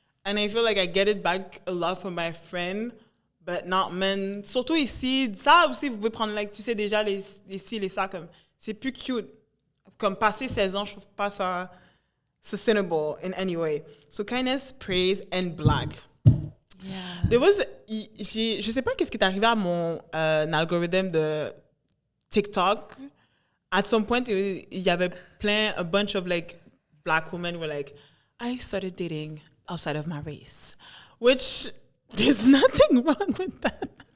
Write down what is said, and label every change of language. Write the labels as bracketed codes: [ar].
[en] And I feel like I get it back a lot from my friend. But not men. [fr] Surtout ici, ça aussi, vous pouvez prendre, like, tu sais déjà, les ci, les ça, comme, c'est plus cute. Comme passer 16 ans, je trouve pas ça [en] sustainable in any way. So kindness, praise, and black. Yeah. [fr] Je sais pas qu'est-ce qui est arrivé à mon algorithme de TikTok. [en] At some point, [fr] il y avait [en] a bunch of, like, black women were like, I started dating outside of my race. Which... There's nothing wrong with that.